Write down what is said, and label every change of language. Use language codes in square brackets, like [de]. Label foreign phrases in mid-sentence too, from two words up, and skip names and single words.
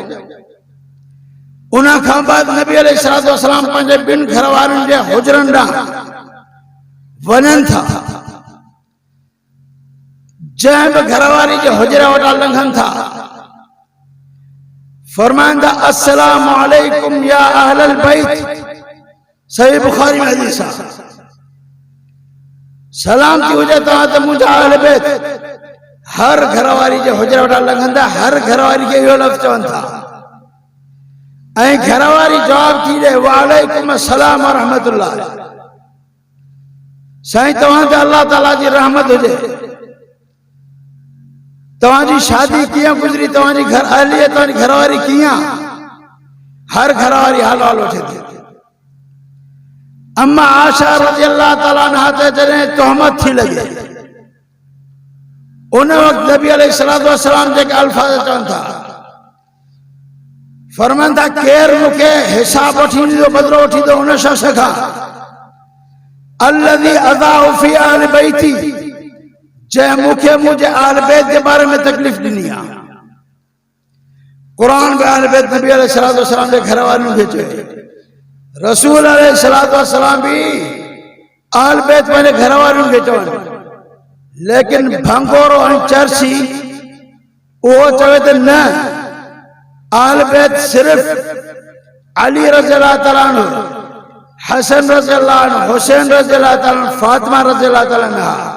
[sd] उन खां बाद नबी [ar] عليه الصلاة والسلام [sd] पंहिंजे ॿिनि घर वारनि जे हुजरनि ॾांहुं वञनि था। जंहिं बि घर वारी जे हुजरे वटां लंघनि था, फरमाइनि था [ar] السلام عليكم يا أهل البيت. [sd] सही बुखारी में हदीस आहे, सलाम थी हुजे तव्हां त मुंहिंजा [ar] أهل بيت. [sd] हर घर वारी जे हुजरे वटां लंघंदा हर घर वारी खे इहो लफ़्ज़ चवनि था, ऐं घर वारी जवाब थी ॾे [ar] وعليكم السلام ورحمة الله. [sd] साईं तव्हां ते अल्लाह ताला जी रहमत हुजे। तव्हांजी शादी कीअं गुज़री, तव्हांजी घर अहली, तव्हांजी घरवारी कीअं? हर घर वारी हाल हाल वठे थी। अम्मा आशा [ar] رضي الله تعالى عنها [sd] ते जॾहिं तोहमत थी लॻे, उन वक़्तु नबी [ar] عليه الصلاة والسلام [sd] जेके अल्फाज़ चवनि था, फरमाइनि था केरु मूंखे हिसाब वठी ॾींदो, बदिलो वठी ॾींदो, उन शख़्स खां [ar] الذي آذاه في أهل بيتي, [sd] जंहिं मूंखे मुंहिंजे [ar] أهل بيت [sd] जे बारे में तकलीफ़ ॾिनी आहे। क़ुरान में [ar] أهل بيت [sd] नबी [ar] عليه الصلاة والسلام [sd] जे घर वारनि खे चए, रसूल [ar] عليه الصلاة والسلام [sd] भी [ar] أهل بيت [sd] पंहिंजे घर वारनि खे चवनि। लेकिन भंगोरो ऐं चर्सी उहो चवे त न, [ar] أهل بيت [sd] सिर्फ़ अली [ar] رضي الله تعالى عنه, [sd] हसन [ar] رضي الله عنه, [sd] हुसैन [ar] رضي الله تعالى عنه, [sd] फातिमा [ar] رضي الله تعالى عنها.